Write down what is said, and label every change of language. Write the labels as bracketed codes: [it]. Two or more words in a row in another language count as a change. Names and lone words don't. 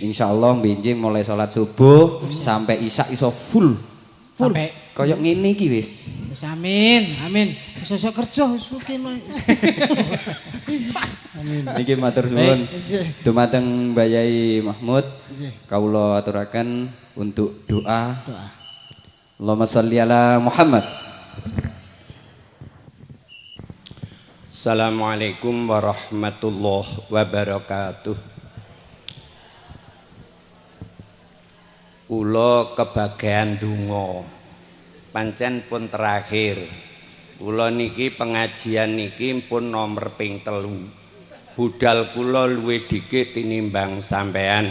[jv] Insyaallah benjing mulai salat subuh sampai isya iso full. Sampai Kayak ngene iki wis. Wis amin, amin. Wis iso kerja wis mungkin. Niki matur suwun. Dumateng Mbak Yai Mahmud. Kawula aturaken [id] untuk doa. [ar] اللهم صل على محمد. السلام عليكم ورحمة الله وبركاته. [jv] Kula kebagian donga. Pancen pun terakhir. Kula niki pengajian niki pun nomor ping 3. Budal kula luwih dikit tinimbang sampean.